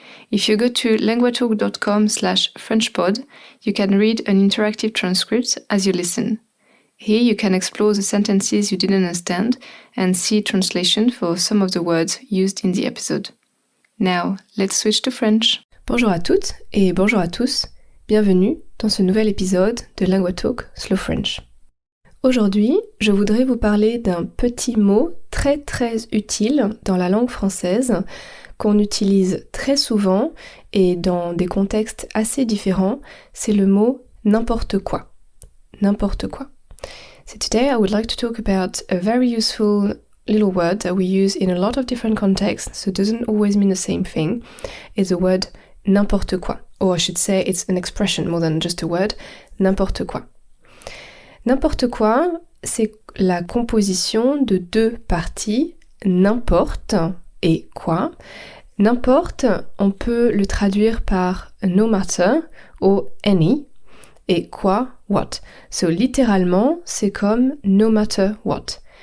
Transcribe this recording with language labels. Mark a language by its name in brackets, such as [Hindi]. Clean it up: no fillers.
[English] If you go to languatalk.com/FrenchPod, you can read an interactive transcript as you listen. Here you can explore the sentences you didn't understand and see translation for some of the words used in the episode. Now, let's switch to French. [French] Bonjour à toutes et bonjour à tous. Bienvenue dans ce nouvel épisode de LanguaTalk Slow French. Aujourd'hui, je voudrais vous parler d'un petit mot très utile dans la langue française qu'on utilise très souvent et dans des contextes assez différents, c'est le mot n'importe quoi. N'importe quoi. [English] So today I would like to talk about a very useful little word that we use in a lot of different contexts, so it doesn't always mean the same thing. It's the word n'importe quoi. Or I should say it's an expression more than just a word, n'importe quoi. [French] N'importe quoi, c'est la composition de deux parties, n'importe et quoi. N'importe, on peut le traduire par [English] no matter [French] ou [English] any, [French] et quoi, what. So littéralement, c'est comme [English] no matter what.